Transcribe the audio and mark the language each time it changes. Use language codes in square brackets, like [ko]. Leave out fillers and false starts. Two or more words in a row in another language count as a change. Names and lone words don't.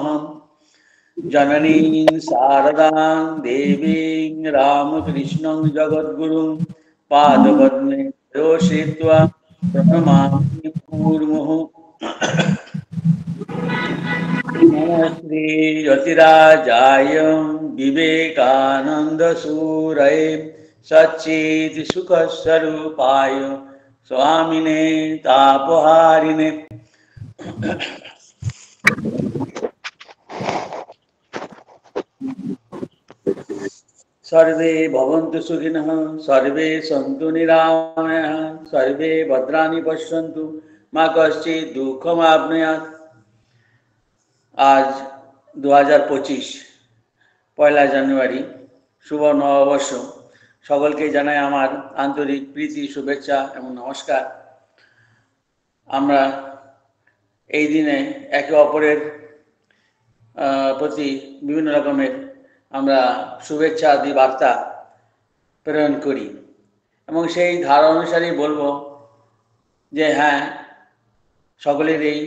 [sa] জননীং শারদাং দেবীং রামকৃষ্ণং জগদ্গুরুং পাদপদ্মে শ্রিত্বা প্রণমামি মুহুর্মুহুঃ। নমস্তে যতিরাজায় বিবেকানন্দ সুরয়ে সচ্চিদ সুখ স্বরূপায় স্বামিনে তাপহারিণে। सर्वे भवन्तु सुखिनः, सर्वे सन्तु निरामयाः, सर्वे भद्राणि पश्यन्तु मा कश्चित् दुःखमाप्नुयात्। [bn] आज 2025 পয়লা জানুয়ারি, শুভ নববর্ষ। সকলকে জানাই আমার আন্তরিক প্রীতি, শুভেচ্ছা এবং নমস্কার। আমরা এই দিনে একে অপরের প্রতি বিভিন্ন রকমের আমরা শুভেচ্ছা আদি বার্তা প্রেরণ করি এবং সেই ধারা অনুসারেই বলবো যে হ্যাঁ, সকলের